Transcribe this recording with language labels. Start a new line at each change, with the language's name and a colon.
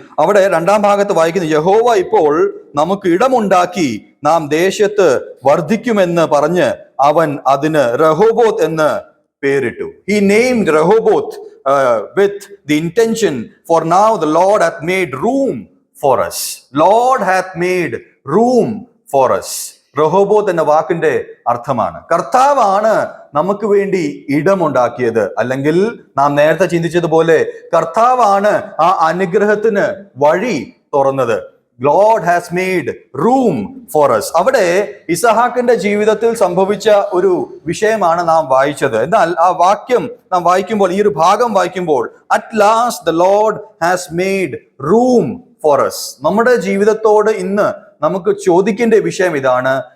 Malayalam: അവിടെ 2-ാം ഭാഗത്ത് വായിക്കുന്നു, യഹോവ ഇപ്പോൾ നമുക്ക് ഇടമുണ്ടാക്കി നാം ദേശത്ത് വർദ്ധിക്കുമെന്ന് പറഞ്ഞ് അവൻ അതിന് റഹോബോത്ത് എന്ന് പേരിട്ടു.
English: He named Rehoboth with the intention, for now the Lord hath made room for us. Lord hath made room for us.
Malayalam: റഹോബോത്ത് എന്ന വാക്കിന്റെ അർത്ഥമാണ് കർത്താവാണ് നമുക്ക് വേണ്ടി ഇടമുണ്ടാക്കിയത്. അല്ലെങ്കിൽ നാം നേരത്തെ ചിന്തിച്ചതുപോലെ കർത്താവാണ് ആ അനുഗ്രഹത്തിന് വഴി തുറന്നത്.
English: Lord has made room for us.
Malayalam: അവിടെ ഇസഹാക്കിന്റെ ജീവിതത്തിൽ സംഭവിച്ച ഒരു വിഷയമാണ് നാം വായിച്ചത്. എന്നാൽ ആ വാക്യം നാം വായിക്കുമ്പോൾ, ഈ ഒരു ഭാഗം വായിക്കുമ്പോൾ,
English: at last the Lord has made room for us.
Malayalam: നമ്മുടെ ജീവിതത്തോട് ഇന്ന് നമുക്ക് ചോദിക്കേണ്ട വിഷയം ഇതാണ്.